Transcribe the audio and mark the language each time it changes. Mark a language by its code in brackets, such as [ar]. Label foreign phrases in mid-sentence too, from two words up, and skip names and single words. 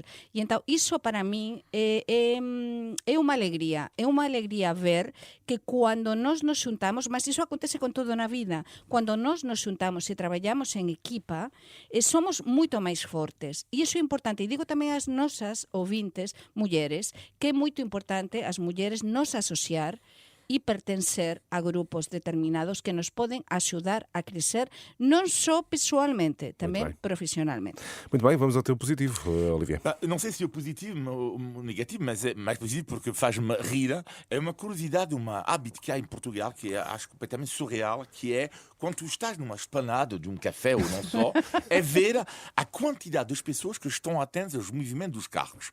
[gl] E entón, iso para min é unha alegría ver que cando nos xuntamos, mas iso acontece con todo na vida, cando nos xuntamos e traballamos en equipa, somos moito máis fortes. E iso é importante. E digo tamén ás nosas ouvintes, mulleres, que é moito importante as mulleres nos asociar e pertencer a grupos determinados que nos poden axudar a crecer non só pessoalmente, tamén profissionalmente. [pt] Muito bem, vamos ao teu positivo, Olivier. Não sei se é positivo ou negativo, mas é mais positivo porque faz-me rir. É uma curiosidade, uma hábito que há em Portugal que acho completamente surreal, que é quando tu estás numa esplanada de café ou não só, é ver a quantidade das pessoas que estão atentas aos movimentos dos carros.